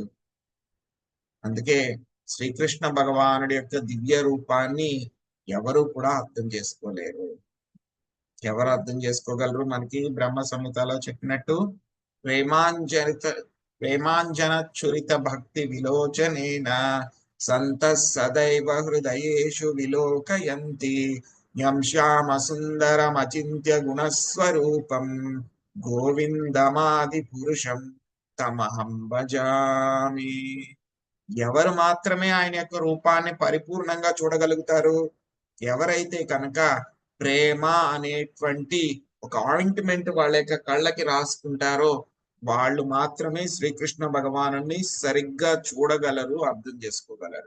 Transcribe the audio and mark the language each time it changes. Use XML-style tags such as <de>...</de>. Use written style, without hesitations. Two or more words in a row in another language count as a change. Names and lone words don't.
<te>అందుకే శ్రీకృష్ణ భగవానుడి యొక్క దివ్య రూపాన్ని ఎవరు కూడా అర్థం చేసుకోలేరు. ఎవరు అర్థం చేసుకోగలరు? మనకి బ్రహ్మ సంహితలో చెప్పినట్టు</te> <sa>ప్రేమాంజన చురిత భక్తి విలోచనేన సంత సదైవ హృదయేషు విలోకయంతి యం శ్యామ సుందరమచింత్య గుణస్వరూపం గోవిందమాది పురుషం తమహం భజామి.</sa> <te>ఎవరు మాత్రమే ఆయన యొక్క రూపాన్ని పరిపూర్ణంగా చూడగలుగుతారు? ఎవరైతే కనుక ప్రేమ అనేటువంటి ఒక ఆయింట్మెంట్ వాళ్ళ యొక్క కళ్ళకి రాసుకుంటారో వాళ్ళు మాత్రమే శ్రీకృష్ణ భగవానుని సరిగ్గా చూడగలరు, అర్థం చేసుకోగలరు.</te>